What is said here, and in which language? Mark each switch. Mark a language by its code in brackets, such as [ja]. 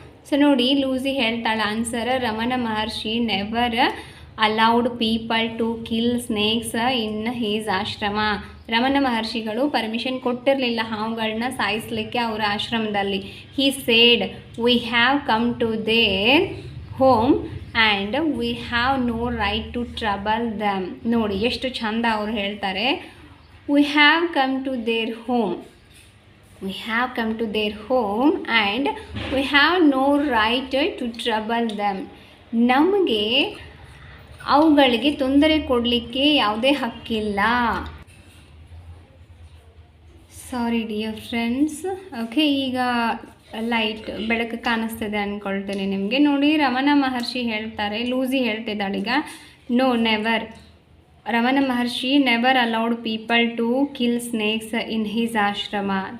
[en] so [kn] ನೋಡಿ Lucy ಹೇಳ್ತಾಳೆ [en] Answer, Ramana Maharshi never allowed people to kill snakes in his ashram. [kn] ರಮಣ ಮಹರ್ಷಿಗಳು ಪರ್ಮಿಷನ್ ಕೊಟ್ಟಿರಲಿಲ್ಲ ಹಾವುಗಳನ್ನ ಸಾಯಿಸಲಿಕ್ಕೆ ಅವರ ಆಶ್ರಮದಲ್ಲಿ. [en] He said, we have come to their home and we have no right to trouble them. [kn] ನೋಡಿ ಎಷ್ಟು ಚಂದ ಅವ್ರು ಹೇಳ್ತಾರೆ, [en] We have come to their home, we have come to their home and we have no right to trouble them. [kn] ನಮಗೆ ಅವುಗಳಿಗೆ ತೊಂದರೆ ಕೊಡಲಿಕ್ಕೆ ಯಾವುದೇ ಹಕ್ಕಿಲ್ಲ. [en] Sorry dear friends. [kn] ಓಕೆ, ಈಗ ಲೈಟ್ ಬೆಳಕು ಕಾಣಿಸ್ತಿದೆ ಅಂದ್ಕೊಳ್ತೇನೆ ನಿಮಗೆ. ನೋಡಿ ರಮಣ ಮಹರ್ಷಿ ಹೇಳ್ತಾರೆ, Lucy ಹೇಳ್ತಿದ್ದಾಳೀಗ, [en] No never, Ramana Maharshi never allowed people to kill snakes in his ashram.